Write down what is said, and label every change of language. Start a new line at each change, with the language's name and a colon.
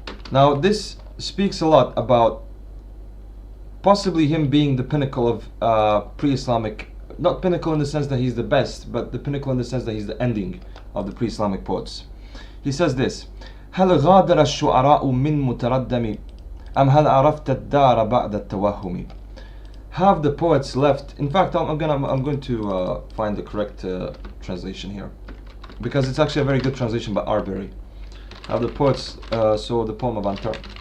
English: Now this speaks a lot about possibly him being the pinnacle of pre-Islamic, not pinnacle in the sense that he's the best, but the pinnacle in the sense that he's the ending of the pre-Islamic poets.
Arabic: He says this: هل غادر الشعراء من متردم أم هل عرفت الدار بعد التوهم.
English: Have the poets left? In fact, I'm going to find the correct translation here, because it's actually a very good translation by Arbery. Have the poets, so the poem of Antar.